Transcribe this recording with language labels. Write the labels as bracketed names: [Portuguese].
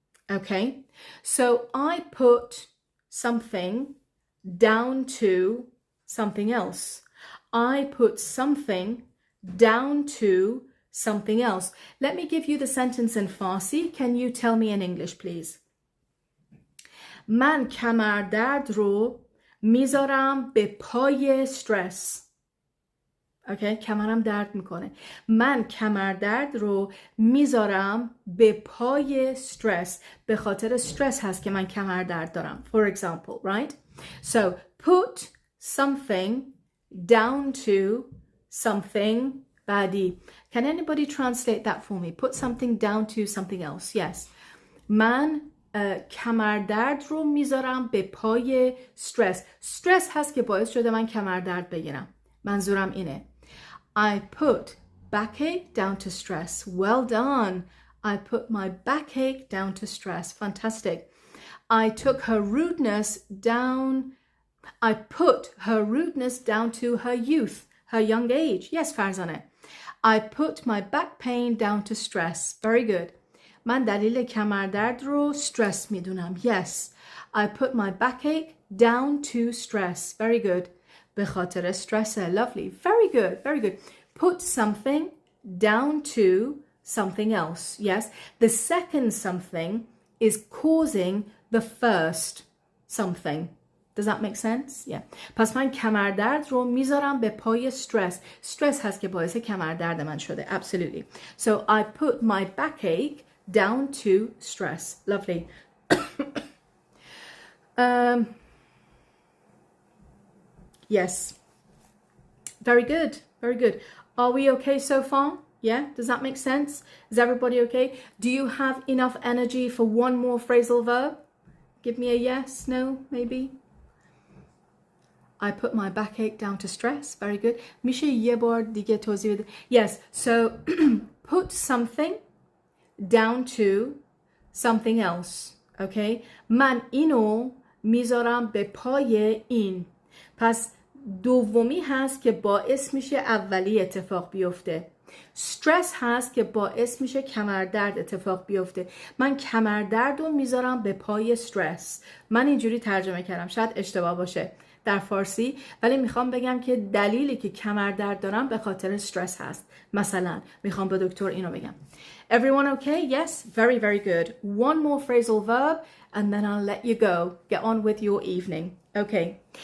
[English] Okay, so I put something down to something else. I put something down to something else. Let me give you the sentence in Farsi. Can you tell me in English, please? [Persian] من کمردرد رو میذارم به پای استرس. اوکی، کمرم درد میکنه. من کمردرد رو میذارم به پای استرس. به خاطر استرس هست که من کمردرد دارم. [English] For example, right? So put something down to something بعدی. Can anybody translate that for me? Put something down to something else. Yes. [Persian] من کمردرد رو میذارم به پای استرس. استرس هست که باعث شده من کمردرد بگیرم. منظورم اینه. [English] I put backache down to stress. Well done. I put my backache down to stress. Fantastic. I took her rudeness down. I put her rudeness down to her youth, her young age. Yes, Farzaneh. I put my back pain down to stress. Very good. [Persian] من دلیل کمردرد رو stress میدونم. [English] Yes. I put my backache down to stress. Very good. [Persian] به خاطر stress. [English] Lovely. Very good. Very good. Put something down to something else. Yes. The second something is causing the first something. Does that make sense? Yeah. [Persian] پس من کمردرد رو میذارم به پای stress. Stress هست که باعث کمردرد من شده. [English] Absolutely. So I put my backache down to stress. Lovely. Yes. Very good. Very good. Are we okay so far? Yeah? Does that make sense? Is everybody okay? Do you have enough energy for one more phrasal verb? Give me a yes, no, maybe? I put my backache down to stress. Very good. [Persian] میشه یه بار دیگه توضیح بده. [English] Yes, so put something down to something else. Okay? [Persian] من اینو میذارم به پای این. پس دومی هست که باعث میشه اولی اتفاق بیفته. استرس هست که باعث میشه کمردرد اتفاق بیفته. من کمردرد رو میذارم به پای استرس. من اینجوری ترجمه کردم، شاید اشتباه باشه در فارسی، ولی میخوام بگم که دلیلی که کمردرد دارم به خاطر استرس هست. مثلا میخوام به دکتر اینو بگم. [English] Everyone okay? Yes? Very, very good. One more phrasal verb and then I'll let you go. Get on with your evening. Okay.